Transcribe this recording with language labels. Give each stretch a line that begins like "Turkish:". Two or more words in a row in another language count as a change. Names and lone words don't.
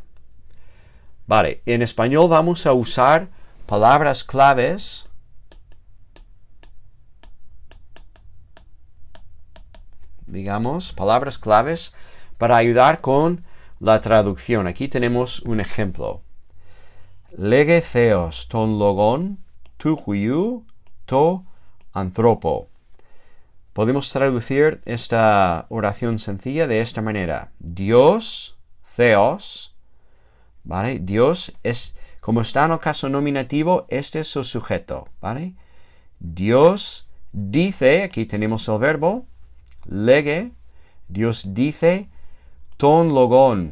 Spanish: Vale, en español vamos a usar palabras claves palabras claves para ayudar con la traducción. Aquí tenemos un ejemplo.
Greek: Λέγει ὁ θεὸς τὸν λόγον τοῦ υἱοῦ τῷ ἀνθρώπῳ.
Spanish: Podemos traducir esta oración sencilla de esta manera. Dios, theos, ¿vale? Dios es, como está en el caso nominativo, este es su sujeto, ¿vale? Dios dice, aquí tenemos el verbo, lege, Dios dice,
Greek: τὸν λόγον.